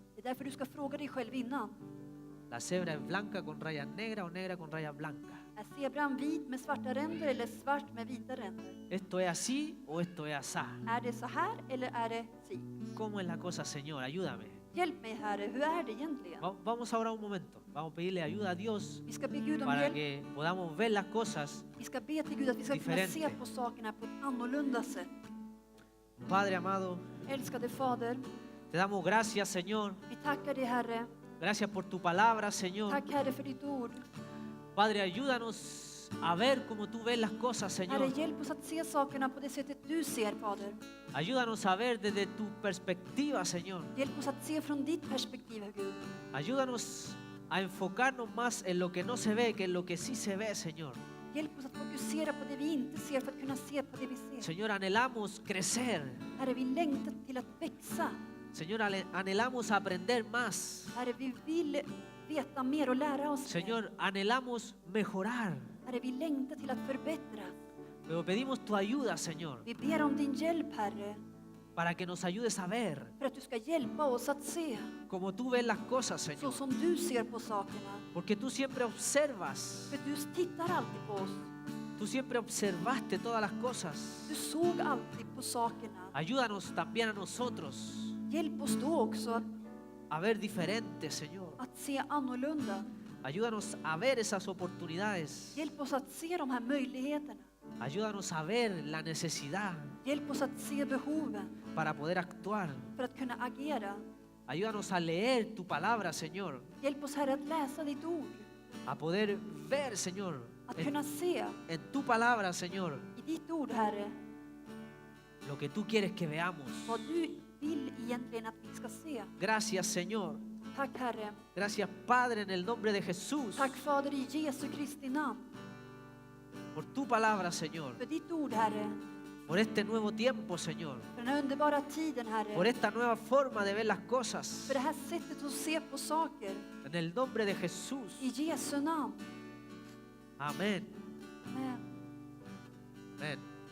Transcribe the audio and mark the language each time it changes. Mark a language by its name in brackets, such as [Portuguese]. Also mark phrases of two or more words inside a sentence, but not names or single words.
[Swedish] Det är därför du ska fråga dig själv innan. [Spanish] ¿la cebra es blanca con rayas negras o negra con rayas blancas? [Swedish] Är zebran vit med svarta ränder eller svart med vita ränder? [Spanish] ¿Esto es así o esto es asá? [Swedish] Är det så här eller är det si? [Spanish] ¿Cómo es la cosa, Señor? Ayúdame. [Swedish] Hjälp mig Herre, hur är det egentligen? [Spanish] Vamos ahora un momento. Vamos a pedirle ayuda a Dios [Swedish] Vi ska be Gud om [Spanish] para [Swedish] hjälp. [Spanish] que podamos ver las cosas. [Swedish] Vi ska be till Gud att vi ska kunna [Spanish] Diferente. [Swedish] se på sakerna på ett annorlunda sätt. [Spanish] Padre amado, [Swedish] Älskade Fader, [Spanish] te damos gracias, Señor. [Swedish] vi tackar dig Herre. [Spanish] Gracias por tu palabra, Señor. [Swedish] Tack Herre för ditt ord. [Spanish] Padre, ayúdanos a ver como tú ves las cosas, [Swedish] Herre, [Spanish] Señor. [Swedish] hjälp oss att se sakerna på det sättet du ser, Fader. [Spanish] Ayúdanos a ver desde tu perspectiva, Señor. [Swedish] Hjälp oss att se från ditt perspektiv, Gud. [Spanish] Ayúdanos a enfocarnos más en lo que no se ve que en lo que sí se ve, Señor. [Swedish] Hjälp oss att fokusera på det vi inte ser för att kunna se på det vi ser. [Spanish] Señor, anhelamos crecer. [Swedish] Herre, vi längtar till att växa. [Spanish] Señor, anhelamos aprender más. [Swedish] Herre, vi vill veta mer och lära oss mer. [Spanish] Señor, anhelamos mejorar. [Swedish] Herre, vi längtar till att förbättras. [Spanish] Pero pedimos tu ayuda, Señor, [Swedish] Vi ber om din hjälp, Herre, [Spanish] para que nos ayudes a ver [Swedish] för att du ska hjälpa oss att se [Spanish] como tú ves las cosas, [Swedish] så [Spanish] Señor. [Swedish] som du ser på sakerna. [Spanish] Porque tú siempre observas. [Swedish] För du tittar alltid på oss. [Spanish] Tú siempre observaste todas las cosas. [Swedish] Du såg alltid på sakerna. [Spanish] Ayúdanos también a nosotros [Swedish] Hjälp oss då också [Spanish] a ver diferente, Señor. [Swedish] att se annorlunda. [Spanish] Ayúdanos a ver esas oportunidades. [Swedish] Hjälp oss att se de här möjligheterna. [Spanish] Ayúdanos a ver la necesidad [Swedish] Hjälp oss att se behoven [Spanish] para poder actuar. [Swedish] för att kunna agera. [Spanish] Ayúdanos a leer tu palabra, Señor. [Swedish] Hjälp oss Herre att läsa ditt ord. [Spanish] A poder ver, Señor, [Swedish] Att kunna se [Spanish] en tu palabra, Señor, [Swedish] i ditt ord, Herre, [Spanish] lo que tú quieres que veamos. [Swedish] vad du vill egentligen att vi ska se. [Spanish] Gracias, Señor. [Swedish] Tack Herre. [Spanish] Gracias, Padre, en el nombre de Jesús, [Swedish] Tack Fader i Jesu Kristi namn. [Spanish] por tu palabra, Señor, [Swedish] För ditt ord, Herre. [Spanish] por este nuevo tiempo, Señor, [Swedish] För den här underbara tiden, [Spanish] por [Swedish] Herre. [Spanish] esta nueva forma de ver las cosas, [Swedish] För det här sättet att se på saker. [Spanish] en el nombre de Jesús. [Swedish] I Jesu namn. [Spanish] Amén. [Swedish] Amen. [Spanish] Amén.